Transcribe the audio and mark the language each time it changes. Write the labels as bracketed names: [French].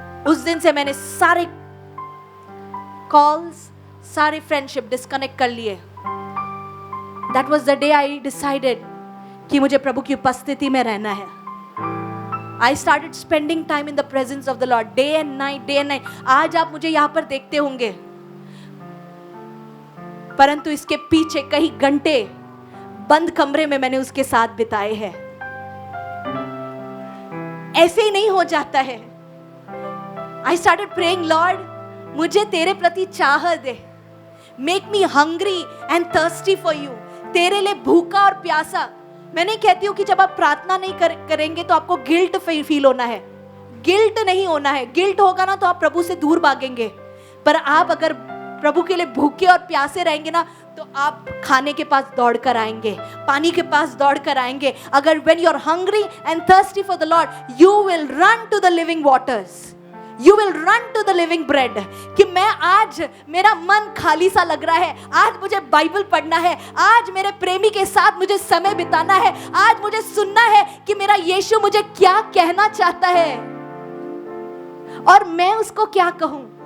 [Hindi] उस दिन से मैंने सारे कॉल्स, सारे फ्रेंडशिप डिस्कनेक्ट कर लिए। [English] that was the day I decided [Hindi] कि मुझे प्रभु की उपस्थिति में रहना है। [English] I started spending time in the presence of the Lord, day and night. [Hindi] आज आप मुझे यहाँ पर देखते होंगे, परंतु इसके पीछे कई घंटे बंद कमरे में मैंने उसके साथ बिताए हैं। ऐसे ही नहीं हो जाता है। [English] I started praying, Lord, [Hindi] मुझे तेरे प्रति चाह दे, [English] make me hungry and thirsty for you, [Hindi] तेरे लिए भूखा और प्यासा। मैं नहीं कहती हूँ कि जब आप प्रार्थना नहीं करेंगे तो आपको गिल्ट फील होना है, गिल्ट नहीं होना है। गिल्ट होगा ना तो आप प्रभु से दूर भागेंगे, पर आप अगर प्रभु के लिए भूखे और प्यासे रहेंगे ना तो आप खाने के पास दौड़ कर आएंगे, पानी के पास दौड़ कर आएंगे। [English] अगर when you are hungry and thirsty for the Lord, you will run to the living waters, you will run to the living bread। [Hindi] कि मैं आज, मेरा मन खाली सा लग रहा है, आज मुझे बाइबल पढ़ना है, आज मेरे प्रेमी के साथ मुझे समय बिताना है, आज मुझे सुनना है कि मेरा यीशु मुझे क्या कहना चाहता है और मैं उसको क्या कहूं।